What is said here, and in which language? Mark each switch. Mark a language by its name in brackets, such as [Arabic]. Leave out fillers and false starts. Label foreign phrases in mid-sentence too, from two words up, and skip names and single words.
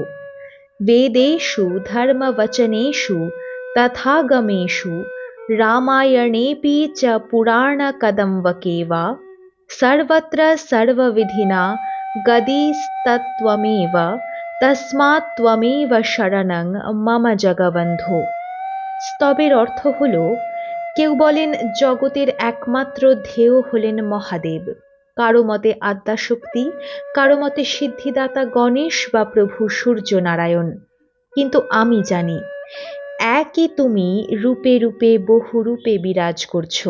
[Sanskrit] वेदेषु धर्मवचनेषु तथागमेषु रामायणेऽपि च पुराणकदम्बके वा सर्वत्र सर्वविधिना गदिस्तत्त्वमेव तस्मात् त्वमेव शरणं मम जगबन्धो। [Bangla] স্তবের অর্থ হলো, কেউ বলেন জগতের একমাত্র ধ্যেয় হলেন মহাদেব, কারো মতে আদ্যাশক্তি, কারো মতে সিদ্ধিদাতা গণেশ বা প্রভু সূর্য নারায়ণ। কিন্তু আমি জানি একই তুমি রূপে রূপে বহু রূপে বিরাজ করছো।